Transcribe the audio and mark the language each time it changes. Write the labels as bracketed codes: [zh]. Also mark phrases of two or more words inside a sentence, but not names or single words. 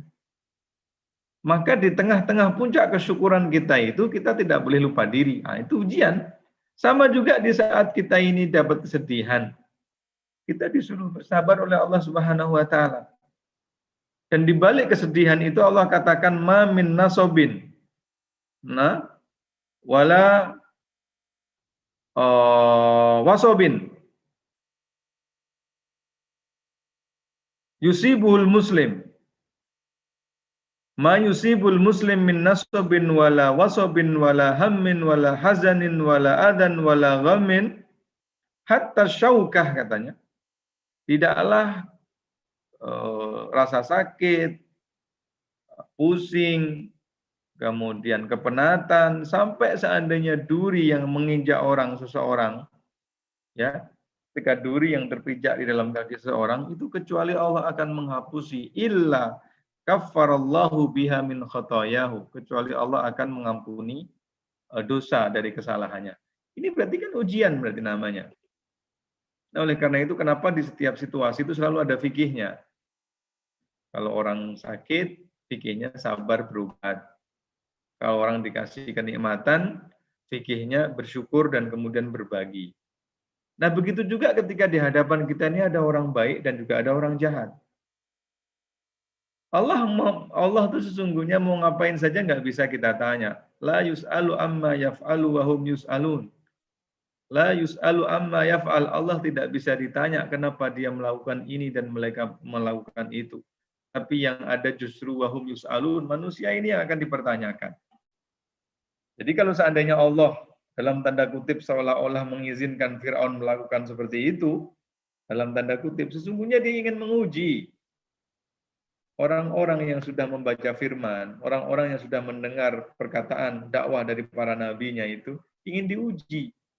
[id] Maka di tengah-tengah puncak kesyukuran kita itu, kita tidak boleh lupa diri. Nah, itu ujian. Sama juga di saat kita ini dapat kesedihan. Kita disuruh bersabar oleh Allah [ar] سبحانه وتعالى. [id] Dan di balik kesedihan itu Allah katakan [ar] ما من نصب. Nah, ولا وصب. يصيب المسلم. ما يصيب المسلم من نصب ولا وصب ولا هم ولا حزن ولا أذى ولا غم حتى الشوكة katanya. [id] Tidaklah rasa sakit, pusing, kemudian kepenatan, sampai seandainya duri yang menginjak seseorang, ya, ketika duri yang terpijak di dalam kaki seseorang, itu kecuali Allah akan menghapusi [ar] إلا كفر الله بها من خطاياه, [id] kecuali Allah akan mengampuni dosa dari kesalahannya. Ini berarti kan ujian berarti namanya. Nah, oleh karena itu kenapa di setiap situasi itu selalu ada fikihnya. Kalau orang sakit, fikihnya sabar berobat. Kalau orang dikasih kenikmatan, fikihnya bersyukur dan kemudian berbagi. Nah, begitu juga ketika di hadapan kita ini ada orang baik dan juga ada orang jahat. Allah itu sesungguhnya mau ngapain saja nggak bisa kita tanya. [ar] لا يسأل عما يفعل وهم يسألون. لا يسأل عما يفعل. [id] Allah tidak bisa ditanya kenapa dia melakukan ini dan mereka melakukan itu. Tapi yang ada justru [ar] وهم يسألون. [id] Manusia ini yang akan dipertanyakan. Jadi kalau seandainya Allah dalam tanda kutip seolah-olah mengizinkan Fir'aun melakukan seperti itu, dalam tanda kutip, sesungguhnya dia ingin menguji orang-orang yang sudah membaca firman, orang-orang yang sudah mendengar perkataan dakwah dari para nabinya itu, ingin diuji.